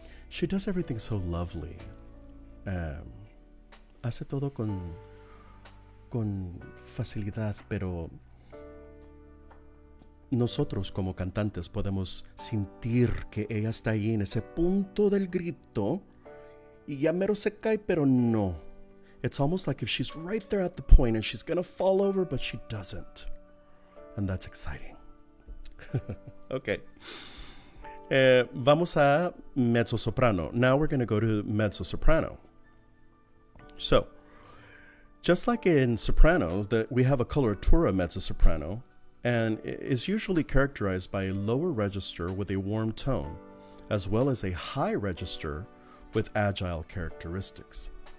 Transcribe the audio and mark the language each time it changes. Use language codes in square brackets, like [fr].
[en] She does everything so lovely. [es] Hace todo con facilidad, pero nosotros como cantantes podemos sentir que ella está ahí en ese punto del grito y ya mero se cae, pero no. [en] It's almost like if she's right there at the point and she's gonna fall over, but she doesn't. And that's exciting. Okay. [es] Vamos a mezzo-soprano. [en] Now we're going to go to mezzo-soprano. So, just like in soprano, we have a coloratura mezzo-soprano, and is usually characterized by a lower register with a warm tone, as well as a high register with agile characteristics.